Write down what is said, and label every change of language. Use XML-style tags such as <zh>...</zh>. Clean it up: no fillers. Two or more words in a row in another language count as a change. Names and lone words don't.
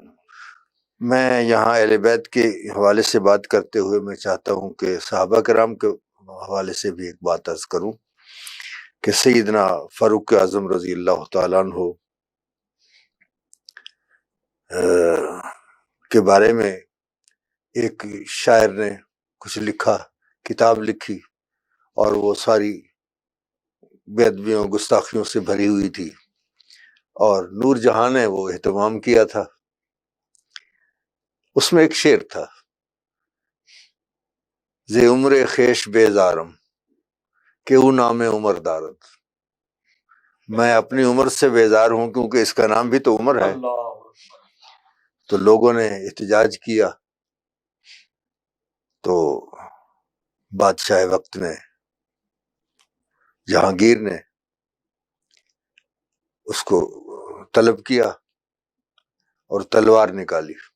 <ur>میں یہاں اہل بیت کے حوالے سے بات کرتے ہوئے میں چاہتا ہوں کہ صحابہ کرام کے حوالے سے بھی ایک بات عرض کروں کہ سیدنا فاروق اعظم</ur> <ar>رضی اللہ تعالیٰ عنہ</ar> <ur>کے بارے میں ایک شاعر نے کچھ لکھا، کتاب لکھی، اور وہ ساری بے ادبیوں گستاخیوں سے بھری ہوئی تھی، اور نور جہاں نے وہ اہتمام کیا تھا. اس میں ایک شعر تھا،</ur> <fa>زے عمر خیش بیزارم کہ او نام عمر دارد.</fa> <ur>میں اپنی عمر سے بیزار ہوں کیونکہ اس کا نام بھی تو عمر ہے. تو لوگوں نے احتجاج کیا، تو بادشاہ وقت نے، جہانگیر نے اس کو طلب کیا اور تلوار نکالی.</ur>